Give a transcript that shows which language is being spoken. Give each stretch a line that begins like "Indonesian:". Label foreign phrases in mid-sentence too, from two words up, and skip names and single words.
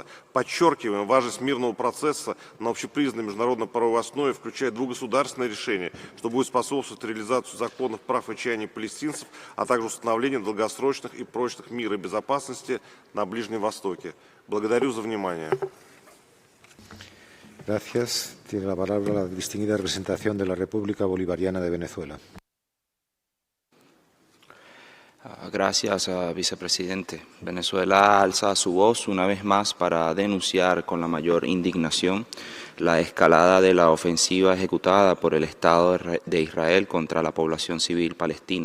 Russian: Подчеркиваем важность мирного процесса на общепризнанной международно-правовой основе, включая двухгосударственное решение, что будет способствовать реализации законных прав и чаяний палестинцев, а также установлению долгосрочных и прочных мира и безопасности на Ближнем Востоке. Благодарю за внимание.
Spanish: Gracias. Tiene la palabra la distinguida representación de la República Bolivariana de Venezuela. Gracias, vicepresidente. Venezuela alza su voz una vez más para denunciar con la mayor indignación la escalada de la ofensiva ejecutada por el Estado de Israel contra la población civil palestina.